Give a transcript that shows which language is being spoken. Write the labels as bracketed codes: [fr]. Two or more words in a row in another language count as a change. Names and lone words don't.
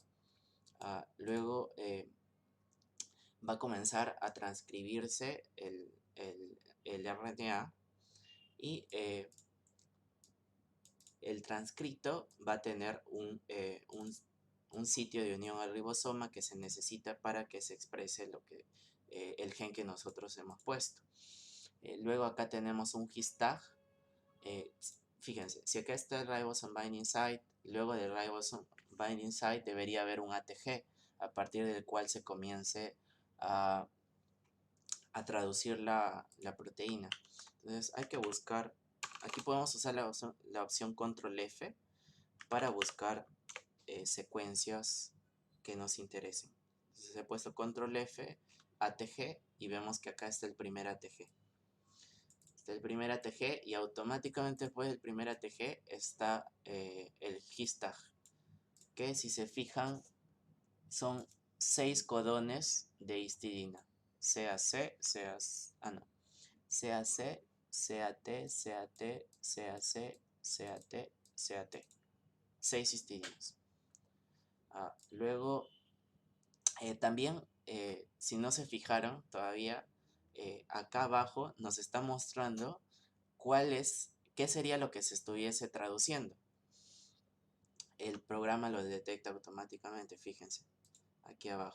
[es] Luego va a comenzar a transcribirse el RNA y el transcrito va a tener un sitio de unión al ribosoma que se necesita para que se exprese el gen que nosotros hemos puesto. Luego acá tenemos un his-tag. Fíjense, si acá está el [en] ribosome binding site, [es] luego del [en] ribosome binding site [es] debería haber un ATG a partir del cual se comience a traducir la proteína. Entonces hay que buscar, aquí podemos usar la opción control F para buscar secuencias que nos interesen. Entonces he puesto control F, ATG, y vemos que acá está el primer ATG. Está el primer ATG y automáticamente después del primer ATG está el his-tag, que si se fijan son 6 codones de histidina. CAC, CAC, CAT, CAT, CAC, CAT, CAT. 6 histidinas. Luego, también, si no se fijaron todavía, acá abajo nos está mostrando ¿qué sería lo que se estuviese traduciendo? El programa lo detecta automáticamente, fíjense, aquí abajo.